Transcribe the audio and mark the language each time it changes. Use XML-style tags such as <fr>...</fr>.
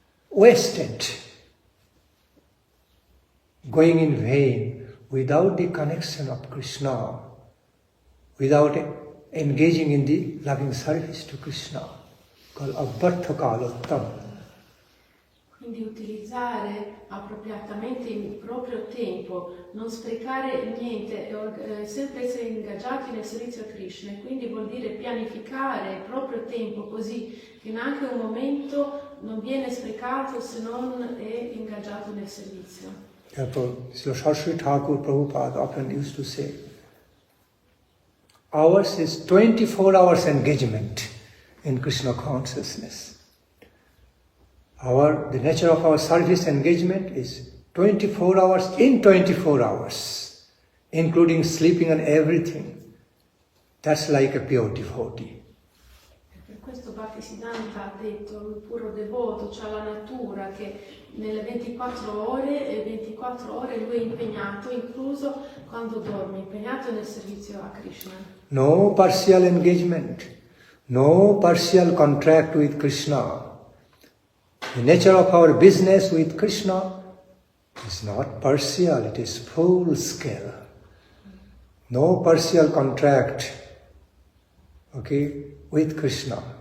<en>wasted, going in vain without the connection of Krishna, without engaging in the loving service to Krishna, called abbartha kalattam.</en> <it>Quindi utilizzare appropriatamente il proprio tempo, non sprecare niente, sempre essere ingaggiati nel servizio a Krishna, e quindi vuol dire pianificare il proprio tempo così che neanche un momento non viene sprecato se non è ingaggiato nel servizio.</it> <en>Therefore, Sri Thakur Prabhupada often used to say, ours is 24 hours engagement in Krishna consciousness. The nature of our service engagement is 24 hours in 24 hours, including sleeping and everything. That's like a pure devotee.</en> <it>Per questo Bhakti Nandan ha detto, il puro devoto, c'ha la natura che nelle 24 ore lui è impegnato, incluso quando dorme, impegnato nel servizio a Krishna.</it> <en>No partial engagement, no partial contract with Krishna. The nature of our business with Krishna is not partial, it is full scale. No partial contract, with Krishna.</en>